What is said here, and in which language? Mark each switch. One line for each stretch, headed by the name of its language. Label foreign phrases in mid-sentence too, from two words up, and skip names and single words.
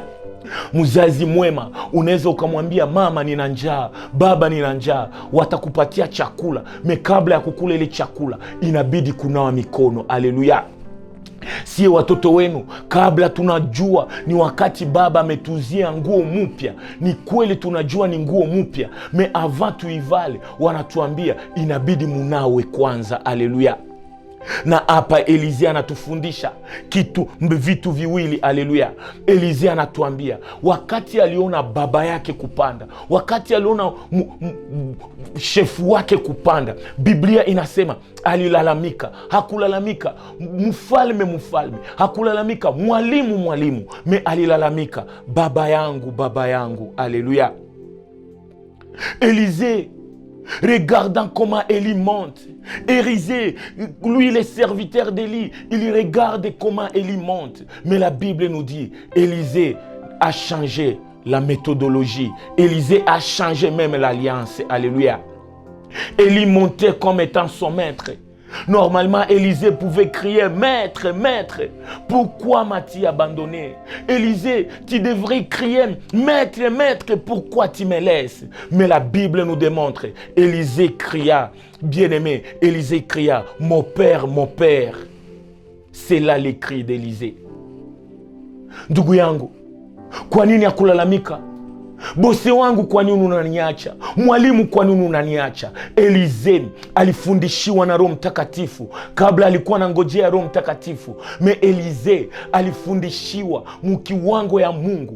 Swahili: Mzazi mwema unaweza ukamwambia mama nina njaa, baba nina njaa, watakupatia chakula. Me kabla ya kukula ile chakula inabidi kunawa mikono. Haleluya. Sie watoto wenu, kabla tunajua ni wakati baba ametuzia nguo mpya, ni kweli tunajua ni nguo mpya, me avant tuivale wanatuambia inabidi munawe kwanza. Haleluya. Na hapa Elize anatufundisha vitu viwili. Haleluya. Elize anatuambia wakati aliona baba yake kupanda, wakati aliona shefu wake kupanda, Biblia inasema alilalamika. Hakulalamika mfalme, hakulalamika mwalimu, me alilalamika baba yangu. Haleluya.
French: Elize regardant comment Élie monte. Élisée, lui, les serviteurs d'Élie, il regarde comment Élie monte. Mais la Bible nous dit, Élisée a changé la méthodologie. Élisée a changé même l'alliance. Alléluia. Élie montait comme étant son maître. Normalement, Élisée pouvait crier « Maître, maître, pourquoi m'as-tu abandonné ?» Élisée, tu devrais crier « Maître, maître, pourquoi tu me laisses ?» Mais la Bible nous démontre, Élisée cria, bien-aimé, Élisée cria « Mon père, mon père !» C'est là les cris d'Élisée.
Swahili: Ndugu yangu, kwa nini hakulalamika? Bose wangu kwa nini unaniacha? Mwalimu kwa nini unaniacha? Élisée alifundishiwa na Roho Mtakatifu kabla alikuwa anangojea Roho Mtakatifu. Me Élisée alifundishiwa mkiwango ya Mungu.